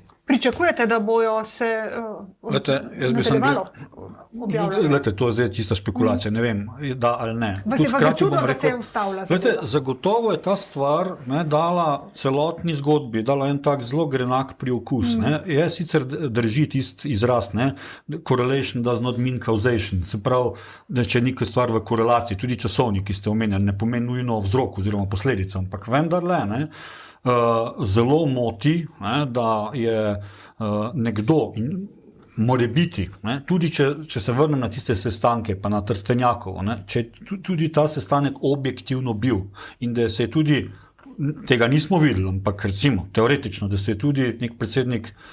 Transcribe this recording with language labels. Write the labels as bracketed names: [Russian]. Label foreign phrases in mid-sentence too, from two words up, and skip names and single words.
[Slovenian] Pričakujete, da bojo se nadaljevalo objavljati? Lete, to je zdaj čista špekulacija, ne vem, da ali ne. Vas je pa začudilo, da se je ustavila? Lete, zagotovo je ta stvar, ne, dala celotni zgodbi, dala en tak zelo grenak priokus. Je sicer drži tisti izraz, ne, [English] correlation does not mean causation, [Slovenian] se pravi, da če je neka stvar v korelaciji, tudi časovnik, ki ste omenjali, ne pomeni nujno vzrok oziroma posledica, ampak vendarle, ne, zelo moti, ne, da je nekdo in more biti, ne, tudi če se vrnem na tiste sestanke, pa na Trstenjakovo, ne, če tudi ta sestanek objektivno bil in da se je tudi, tega nismo videli, ampak recimo teoretično, da se je tudi nek predsednik